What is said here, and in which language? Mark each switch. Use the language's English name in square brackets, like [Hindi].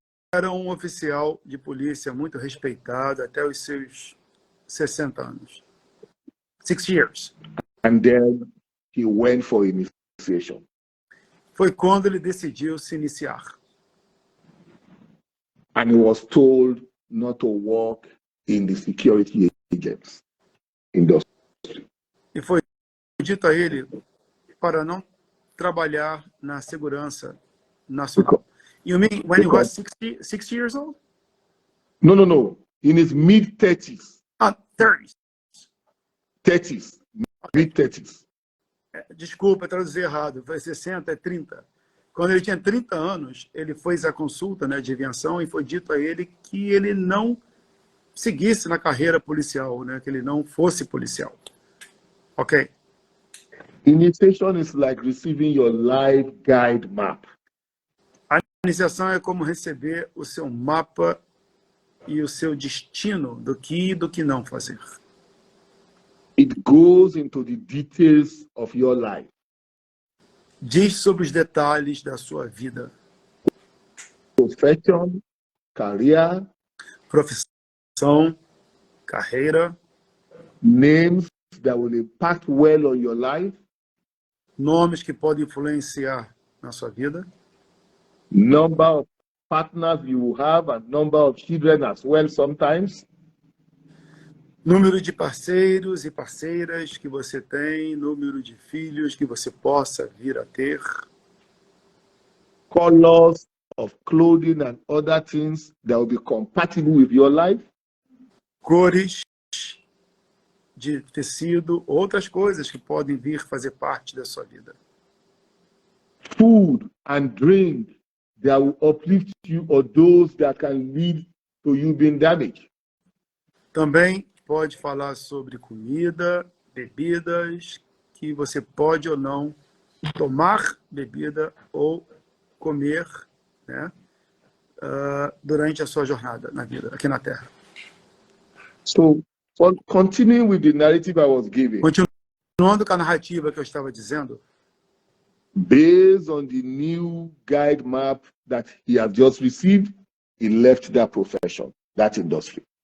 [Portuguese] Era um oficial de polícia muito respeitado até os seus 60 anos. [English] 6 years. And then he went for initiation. [Portuguese] Foi quando ele decidiu se iniciar. [English] And he was told not to work in the security agents industry. [Portuguese] E foi dito a ele para não trabalhar na segurança nacional. [English] You mean when he was 60 years old? No. In his mid-30s. 30s. 30s. Okay. Mid-30s. [Portuguese] Desculpa, traduzir errado. Foi 60, é 30. Quando ele tinha 30 anos, ele fez a consulta, né, de aviação e foi dito a ele que ele não seguisse na carreira policial, né, que ele não fosse policial. Ok. [English] Initiation is like receiving your life guide map. [Portuguese] A iniciação é como receber o seu mapa e o seu destino do que e do que não fazer. [English] It goes into the details of your life. [Portuguese] Diz sobre os detalhes da sua vida. [English] Profession, career, [Portuguese] profissão, carreira, [English] names that will impact well on your life, [Portuguese] nomes que podem influenciar na sua vida, [English] number of partners you will have, and number of children as well sometimes, [Portuguese] número de parceiros e parceiras que você tem, número de filhos que você possa vir a ter, [English] colors of clothing and other things that will be compatible with your life, [Portuguese] cores de tecido, outras coisas que podem vir fazer parte da sua vida. [English] food and drink that will uplift you or those that can lead to you being damaged. [Portuguese] Também pode falar sobre comida, bebidas, que você pode ou não tomar bebida ou comer, né, durante a sua jornada na vida, aqui na Terra. [English] So, continuing with the narrative I was giving, [Portuguese] Continuando com a narrativa que eu estava dizendo, [English] based on the new guide map that he has just received, he left that profession, that industry.